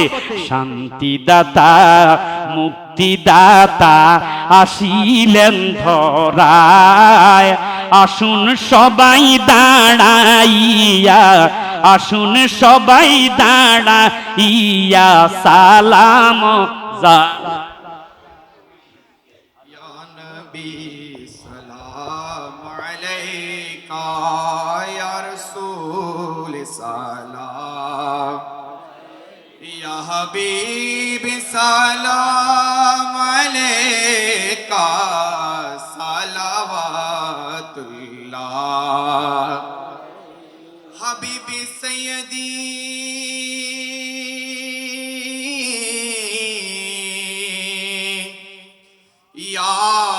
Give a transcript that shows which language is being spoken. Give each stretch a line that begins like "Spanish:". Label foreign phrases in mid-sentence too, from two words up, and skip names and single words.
Bangla: শান্তিদাতা মুক্তিদাতা আসিলেন ধরায়, আসুন সবাই দাঁড়াইয়া, আসুন সবাই দাঁড়াইয়া সালাম যা।
Arabic: يا نبي سلام عليك، يا رسول سلام یا حبیب سلام علیکہ صلوات اللہ حبیب سیدی یا